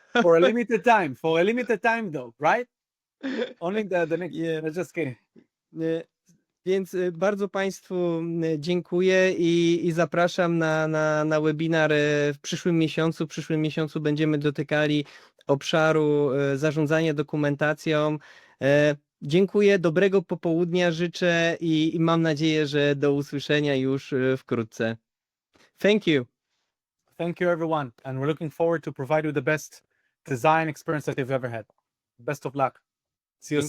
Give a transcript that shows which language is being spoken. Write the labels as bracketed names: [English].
[English] For a limited time though, right? Only the next, Yeah. just kidding. [Polish] Więc bardzo Państwu dziękuję i zapraszam na webinar w przyszłym miesiącu. W przyszłym miesiącu będziemy dotykali obszaru zarządzania dokumentacją. Dziękuję, dobrego popołudnia życzę i mam nadzieję, że do usłyszenia już wkrótce. [English] Thank you. Thank you, everyone. And we're looking forward to provide you the best design experience that you've ever had. Best of luck. See you soon.